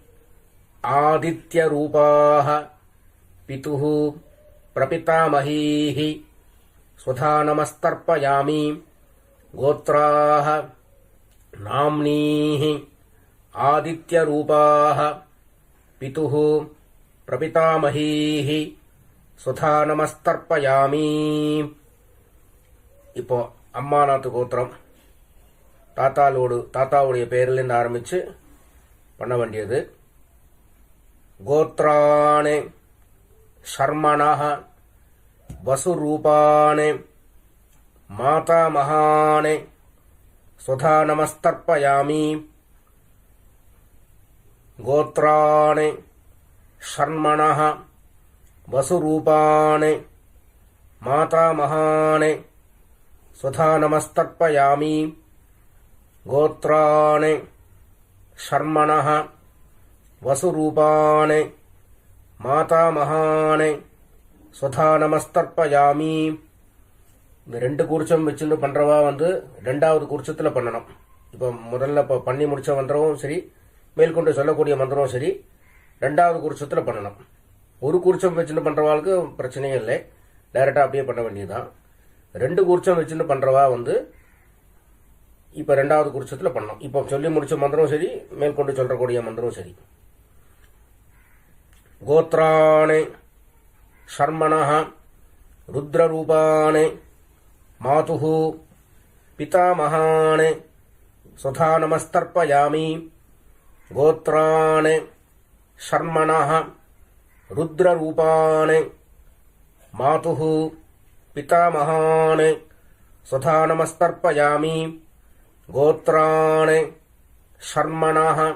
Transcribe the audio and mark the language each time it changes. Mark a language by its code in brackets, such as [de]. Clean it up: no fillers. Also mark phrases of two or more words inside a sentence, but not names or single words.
[sa] आदित्यरूपाः पितुः प्रपितामहीः स्वधानमस्तर्पयामि गोत्राः नाम्नीः आदित्यरूपाः पितुः प्रपितामहीः स्वधानमस्तर्पयामि [ta] இப்போ அம்மாநாத்து கோத்திரம் தாத்தாவுடைய பெயரிலிருந்து ஆரம்பிச்சு பண்ண வேண்டியது. [sa] गोत्राणि शर्मणः वसुरूपाणि மாதாமஹானி स्वधानमस्तर्पयामि गोत्राणि ஷர்மணः वसुरूपाणि मातामहानि स्वधानमस्तर्पयामि गोत्राणि ஷர்மணः वसुरूपाणि मातामहानि स्वधानमस्तर्पयामि. [ta] இந்த ரெண்டு கூர்ச்சம் வச்சுன்னு பண்றவா ரெண்டாவது கூர்ச்சத்துல பண்ணணும். இப்போ முதல்ல பண்ணி முடிச்ச மந்திரமும் சரி, மேற்கொண்டு சொல்லக்கூடிய மந்திரமும் சரி, ரெண்டாவது கூர்ச்சத்துல பண்ணணும். ஒரு கூர்ச்சம் வச்சுன்னு பண்றவாளுக்கு பிரச்சனையே இல்லை, டைரக்டா அப்படியே பண்ண வேண்டியதுதான். ரெண்டு கூர்ச்சம் வச்சுன்னு பண்றவா இப்ப ரெண்டாவது கூர்ச்சத்துல பண்ணணும். இப்போ சொல்லி முடிச்ச மந்திரம் சரி, மேற்கொண்டு சொல்லக்கூடிய மந்திரம் சரி. [sa] गोत्राणि शर्मणः रुद्ररूपाणि मातुः पितामहानि स्वधानमस्तर्पयामि गोत्राणि ஷர்மணः रुद्ररूपाणि मातुः पितामहानि स्वधानमस्तर्पयामि गोत्राणि ஷர்மணः